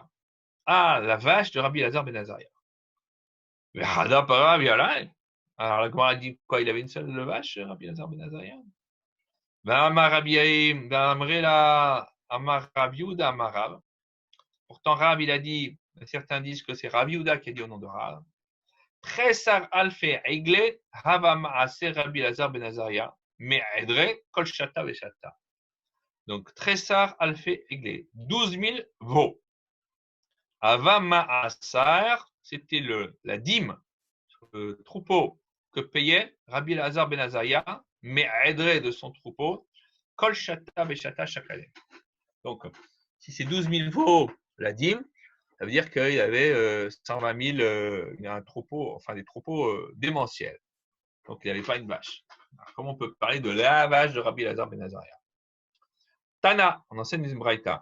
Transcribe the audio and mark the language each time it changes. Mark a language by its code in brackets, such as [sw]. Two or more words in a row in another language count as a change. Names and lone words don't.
[fr] Ah, la vache de Rabbi Elazar ben Azaria. Alors la Gemara dit quoi? Il avait une seule vache, Rabbi Elazar ben Azaria. Pourtant, Rav, il a dit, certains disent que c'est [he] Rav Yehuda [fr] qui a dit au nom de Rav. [arc] Tresar alfe egle hava maase Rabbi Elazar ben Azaria me'edre kol shata veshata. [fr] Donc, [arc] Tresar alfe egle, [fr] 12 000 veaux. [arc] Hava maasar, [fr] c'était la dîme, le troupeau que payait Rabbi Elazar ben Azaria, me'edre de son troupeau, [arc] kol shata veshata [fr] chaque année. Donc, si c'est 12 000 veaux la dîme, ça veut dire qu'il y avait 120 000, un troupeau, enfin des troupeaux démentiels. Donc, il n'y avait pas une vache. Alors, comment on peut parler de la vache de Rabbi Elazar ben Azaria? Tana, on enseigne les Braïta.